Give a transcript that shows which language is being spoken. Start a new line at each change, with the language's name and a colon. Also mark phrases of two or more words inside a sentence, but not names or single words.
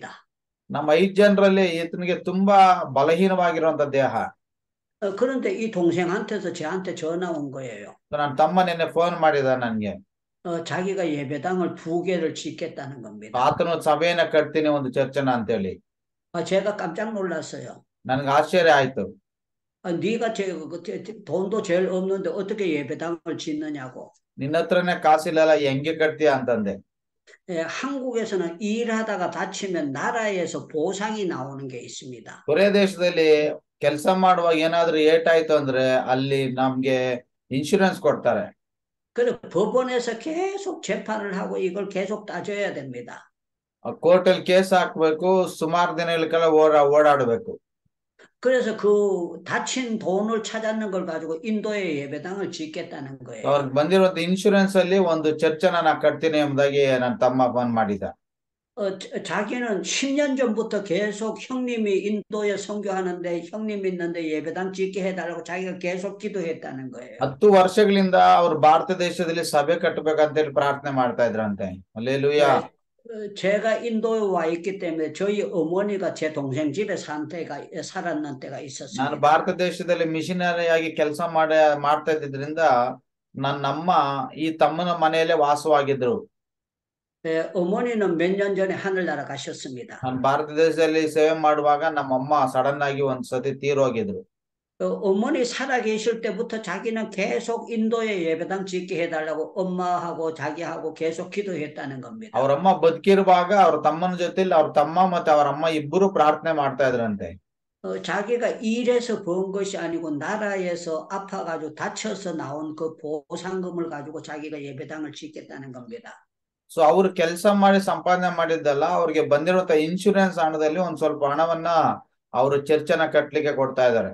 Kannada: ನಮ್ಮ 5 ಜನರಲ್ಲಿ ಈತನಿಗೆ ತುಂಬಾ ಬಲಹೀನವಾಗಿರುವಂತ ದೇಹ.
Korean: 그런데 이 동생한테서 저한테 전화 온 거예요.
Kannada: ನನ್ನ ತಮ್ಮ ನಿನ್ನೆ ಫೋನ್ ಮಾಡಿದ ನನ್ಗೆ.
Korean: 자기가 예배당을 2개를 짓겠다는 겁니다.
Kannada: ಆತನು ಸಭೆಯನ್ನ ಕಟ್ತೀನಿ ಒಂದು ಚರ್ಚನ ಅಂತ ಹೇಳಿ.
Korean: 제가 깜짝 놀랐어요.
Kannada: ನನ್ಗೆ ಆಶ್ಚರ್ಯ ಆಯ್ತು.
Korean: 네가 돈도 제일 없는데 어떻게 예배당을 짓느냐고.
Kannada: ನಿನ್ನ ಹತ್ರನೇ ಕಾಸಿಲ್ಲಲ್ಲ ಹೆಂಗೆ ಕಟ್ತೀಯ ಅಂತಂದೆ.
Korean: 한국에서는 일하다가 다치면 나라에서 보상이 나오는 게 있습니다.
Kannada: ಕೊರಿಯಾ ದೇಶದಲ್ಲಿ ಕೆಲಸ ಮಾಡುವಾಗ ಏನಾದ್ರೂ ಏಟಾಯ್ತು ಅಂದ್ರೆ ಅಲ್ಲಿ ನಮ್ಗೆ ಇನ್ಶೂರೆನ್ಸ್ ಕೊಡ್ತಾರೆ.
Korean: 그래 법원에서 계속 재판을 하고 이걸 계속 따져야 됩니다.
Kannada: ಕೋರ್ಟಲ್ಲಿ ಕೇಸ್ ಹಾಕ್ಬೇಕು, ಸುಮಾರು ದಿನಗಳ ಓಡಾಡಬೇಕು.
Korean: 그래서 그 다친 돈을 찾았는 걸 가지고 인도에 예배당을 짓겠다는 거예요.
Kannada: ಅವ್ರಿಗೆ ಬಂದಿರುವಂತ ಇನ್ಶೂರೆನ್ಸ್ ಅಲ್ಲಿ ಒಂದು ಚರ್ಚನ ನಾ ಕಟ್ತೀನಿ ಎಂಬುದಾಗಿ ನನ್ನ ತಮ್ಮ ಫೋನ್ ಮಾಡಿದ.
Korean: 자기는 10년 전부터 계속 형님이 인도에 선교하는데 형님 있는데 예배당 짓게 해달라고 자기가 계속 기도했다는 거예요.
Kannada: 10 ವರ್ಷಗಳಿಂದ ಅವ್ರು ಭಾರತ ದೇಶದಲ್ಲಿ ಸಭೆ ಕಟ್ಟಬೇಕಂತ ಹೇಳಿ ಪ್ರಾರ್ಥನೆ ಮಾಡ್ತಾ ಇದ್ರಂತೆ. ಹಲ್ಲೆಲೂಯಾ.
Korean: 제가 인도에 와 있기 때문에 저희 어머니가 제 동생 집에 살았는 때가
Kannada: ನಾನು
Korean: 있었습니다.
Kannada: ಭಾರತ ದೇಶದಲ್ಲಿ ಮಿಷನರಿ ಆಗಿ ಕೆಲಸ ಮಾಡ್ತಾ ಇದ್ದಿದ್ರಿಂದ ನನ್ನಮ್ಮ ಈ ತಮ್ಮನ ಮನೆಯಲ್ಲೇ ವಾಸವಾಗಿದ್ರು.
Korean: 어머니는 몇 년 전에 하늘나라 가셨습니다.
Kannada: ನಾನು ಭಾರತ ದೇಶದಲ್ಲಿ ಸೇವೆ ಮಾಡುವಾಗ ನಮ್ಮಮ್ಮ ಸಡನ್ ಆಗಿ ಒಂದ್ಸತಿ ತೀರೋಗಿದ್ರು.
Korean: 어머니 살아계실 때부터 자기는 계속 인도에 예배당 짓게 해달라고 엄마하고 자기하고 계속 기도했다는 겁니다.
Kannada: ಅವ್ರಮ್ಮ ಬದುಕಿರುವಾಗ ಅವ್ರ ತಮ್ಮನ ಜೊತೆಲಿ ಅವ್ರ ತಮ್ಮ ಮತ್ತೆ ಅವ್ರ ಅಮ್ಮ ಇಬ್ಬರು ಪ್ರಾರ್ಥನೆ ಮಾಡ್ತಾ ಇದ್ರಂತೆ.
Korean: 자기가 일해서 번 것이 아니고 나라에서 아파가지고 다쳐서 나온 그 보상금을 가지고 자기가 예배당을 짓겠다는 겁니다.
Kannada: ಸೊ ಅವ್ರು ಕೆಲಸ ಮಾಡಿ ಸಂಪಾದನೆ ಮಾಡಿದ್ದಲ್ಲ, ಅವ್ರಿಗೆ ಬಂದಿರುವಂತ ಇನ್ಶೂರೆನ್ಸ್ ಹಣದಲ್ಲಿ ಒಂದ್ ಸ್ವಲ್ಪ ಹಣವನ್ನ ಅವರು ಚರ್ಚನ ಕಟ್ಲಿಕ್ಕೆ ಕೊಡ್ತಾ ಇದ್ದಾರೆ.